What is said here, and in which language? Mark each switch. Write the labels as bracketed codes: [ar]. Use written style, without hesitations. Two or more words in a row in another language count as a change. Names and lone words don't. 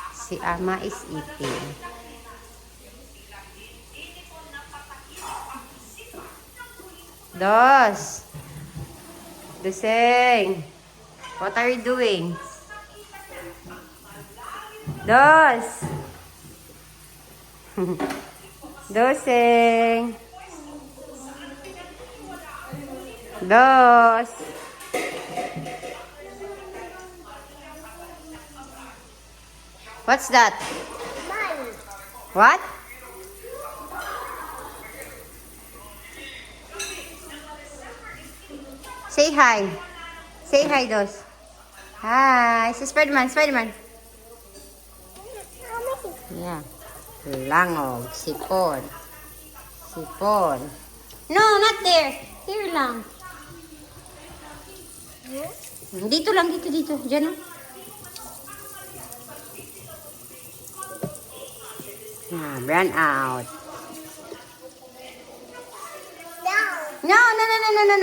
[en] Si Ama is eating. Dos. Doseng. What are you doing? Dos. Doseng. Dos. What's that? Mine. What? Say hi. Say hi, Dos. Hi. [tl] Si Spiderman, Spiderman. [en] Yeah. Langog. [tl] Sipon. Sipon. [en] No, not there. Here lang. [tl] Dito lang, dito. Diyan, oh. [en] Run out. No.